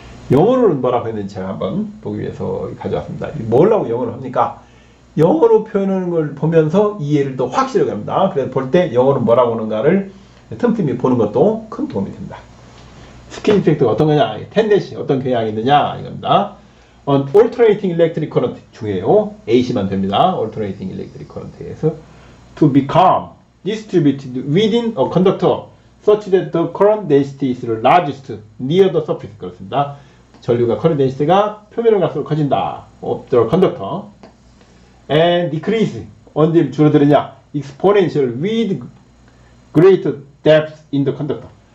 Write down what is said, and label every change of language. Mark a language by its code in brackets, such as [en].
[ko] 영어로는 뭐라고 했는지 제가 한번 보기 위해서 가져왔습니다. 뭐라고 영어로 합니까? 영어로 표현하는 걸 보면서 이해를 더 확실하게 합니다. 그래서 볼 때 영어로 뭐라고 하는가를 틈틈이 보는 것도 큰 도움이 됩니다. 스킨 이펙트가 어떤 거냐? 텐데시 어떤 경향이 있느냐? 이겁니다. [en] Alternating electric current [ko] 중요해요. AC만 됩니다. [en] Alternating electric current에서 to become distributed within a conductor such that the current density is largest near the surface. [ko] 그렇습니다. 전류가 [en] current density [ko] 가 표면을 갈수록 커진다. [en] of the conductor and decrease [ko] 언제 줄어드느냐? [en] exponential with greater depth in the conductor.